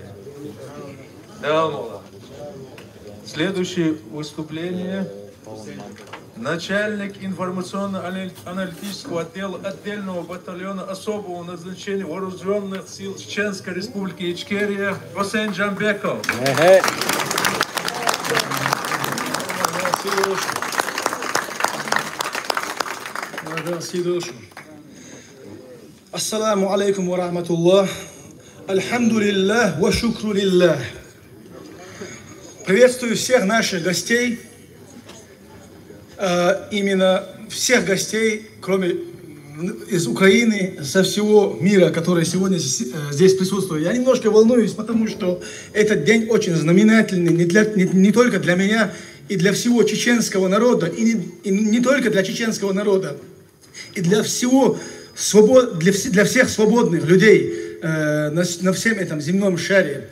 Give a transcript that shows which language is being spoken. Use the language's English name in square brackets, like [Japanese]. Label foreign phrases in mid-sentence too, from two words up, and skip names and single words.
[Russian] Да, Мула. Следующее выступление. Начальник информационно-аналитического отдела отдельного батальона особого назначения вооруженных сил Чеченской Республики Ичкерия Гусейн Джамбеков. [Arabic] السلام عليكم ورحمة الله. الحمد لله والشكر لله. [Russian] Приветствую всех наших гостей. Именно всех гостей, кроме из Украины, со всего мира, которые сегодня здесь присутствуют. Я немножко волнуюсь, потому что этот день очень знаменательный не только для меня и для всего чеченского народа, и не только для чеченского народа, и для всего для всех свободных людей на всем этом земном шаре.